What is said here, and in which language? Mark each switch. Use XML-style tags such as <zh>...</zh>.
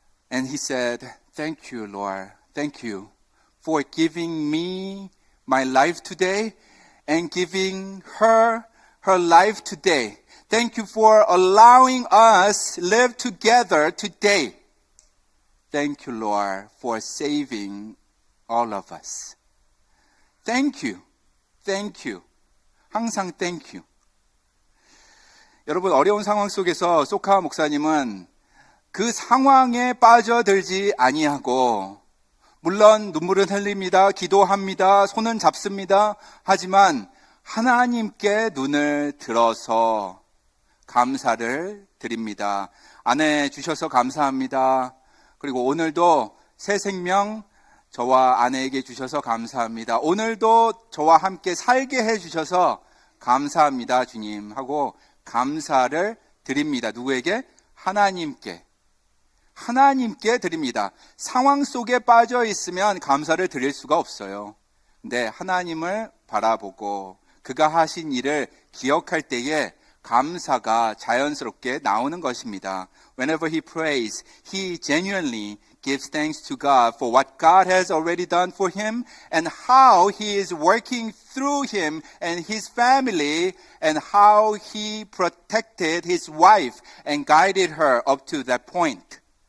<en>And he said, thank you, Lord. Thank you for giving me my life today and giving her life today. Thank you for allowing us live together today. Thank you, Lord, for saving all of us. Thank you. Thank you.</en> <ko>항상</ko> <en>thank you.</en> <ko>여러분, 어려운 상황 속에서 소카 목사님은 그 상황에 빠져들지 아니하고 물론 눈물은 흘립니다. 기도합니다. 손은 잡습니다. 하지만 하나님께 눈을 들어서 감사를 드립니다. 아내 주셔서 감사합니다. 그리고 오늘도 새 생명 저와 아내에게 주셔서 감사합니다. 오늘도 저와 함께 살게 해주셔서 감사합니다, 주님. 하고 감사를 드립니다. 누구에게? 하나님께. 하나님께 드립니다. 상황 속에 빠져 있으면 감사를 드릴 수가 없어요. 근데 하나님을 바라보고 그가 하신 일을 기억할 때에 감사가 자연스럽게 나오는 것입니다.</ko> <en>Whenever he prays, he genuinely gives thanks to God for what God has already done for him and how he is working through him and his family and how he protected his wife and guided her up to that point.</en>